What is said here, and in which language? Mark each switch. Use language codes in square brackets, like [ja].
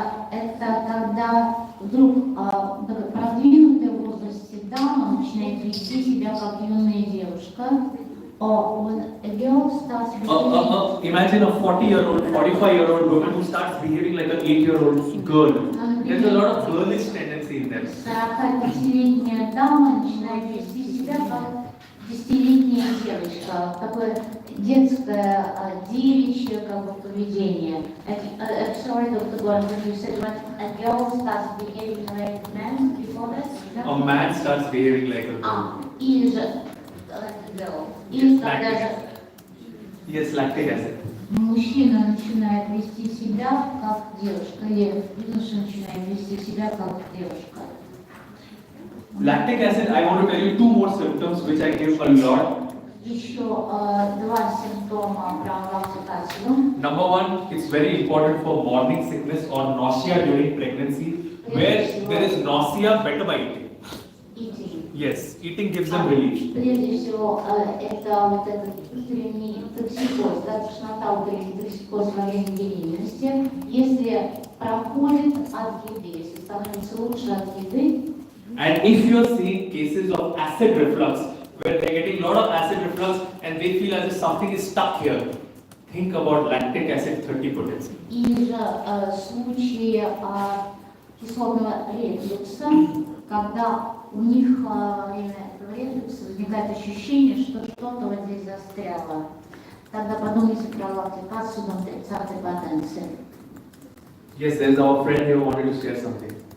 [ru] Это когда вдруг продвинутый в возрасте дама начинает вести себя как юная девушка. [en] When a girl starts behaving... Imagine a 40-year-old, 45-year-old woman who starts behaving like an 8-year-old girl. There's a lot of girlish tendency in them. [ru] 45-летняя дама начинает вести себя как 10-летняя девочка. Такое детское, девичье как бы поведение. [en] Sorry, Dr. Gordon, you said when a girl starts behaving like a man before that? A man starts behaving like a girl. [ru] Или же [en] like a girl. [ru] Или когда же... [en] Yes, lactic acid. [ru] Мужчина начинает вести себя как девушка, или юноша начинает вести себя как девушка. [en] Lactic acid, I want to tell you two more symptoms which I give a lot. [ru] Еще два симптома про лактик ацидум. [en] Number one, it's very important for morning sickness or nausea during pregnancy. Where there is nausea, better by eating. Yes, eating gives them relief. [ru] Прежде всего, это вот этот утренний токсикоз, да, тошнота, утренний токсикоз во время беременности. Если проходит от еды, если становится лучше от еды. [en] And if you are seeing cases of acid reflux, where they are getting a lot of acid reflux and they feel as if something is stuck here, think about lactic acid 30 potency. [ru] Или же случаи кислотного рефлюкса, когда у них во время этого рефлюкса возникает ощущение, что что-то вот здесь застряло. Тогда подумайте про лактик ацидум 30-й потенции. [en] Yes, there's our friend here who wanted to share something.